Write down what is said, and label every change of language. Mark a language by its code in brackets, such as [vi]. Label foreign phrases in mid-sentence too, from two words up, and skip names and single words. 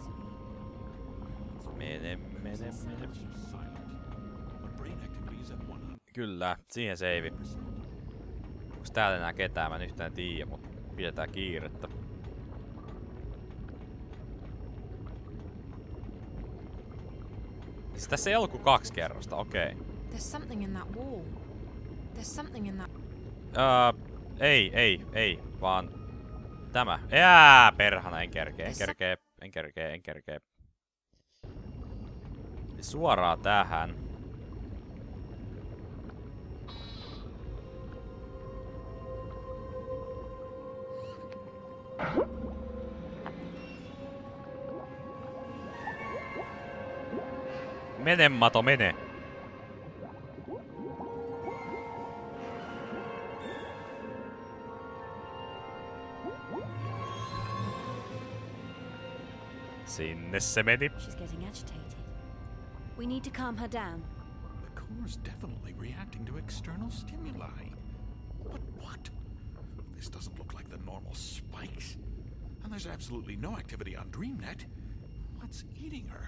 [fi] Mene. Kyllä, siihen seivi. Onks täällä enää ketään? Mä en yhtään tiedä, mut pidetään kiirettä. Siis tässä ei ollut kuin 2 kerrosta, okei. [en] There's something in that wall. There's something in that... [fi] Ei, vaan tämä. Perhana, en kerkee. Suoraan tähän. Mene, Mato, mene. Sinne se meni. [en] She's getting agitated. We need to calm her down. The core's definitely reacting to external stimuli. But what? This doesn't look like the normal spikes. And there's absolutely no activity on DreamNet. What's eating her?